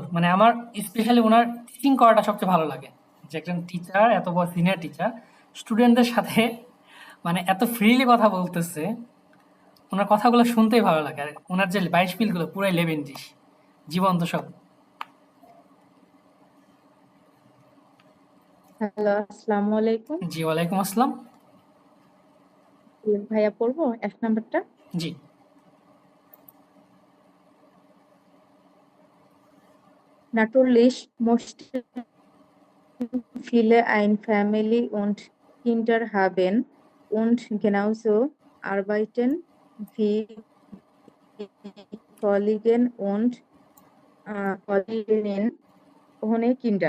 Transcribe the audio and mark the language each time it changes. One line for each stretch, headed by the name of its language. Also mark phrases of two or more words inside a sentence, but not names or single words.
Bangla: মানে আমার স্পেশালি ওনার টিচিং করাটা সবচেয়ে ভালো লাগে, যে একজন টিচার, এত বড় সিনিয়র টিচার, স্টুডেন্টদের সাথে মানে এত ফ্রিলি কথা বলতেছে, ওনার কথাগুলো শুনতেই ভালো লাগে। আর ওনার যে 22 পিলগুলো পুরাই লেভেন্ডিশ, জীবন্ত সব। হ্যালো,
Arabic: السلام عليكم.
Bangla: জি
Arabic: وعليكم السلام.
Bangla: ভাইয়া পড়বো 1 নাম্বারটা? জি।
German: Natürlich möchten viele eine Family und Kinder haben und genauso arbeiten wie Kollegen und Kolleginnen ohne Kinder.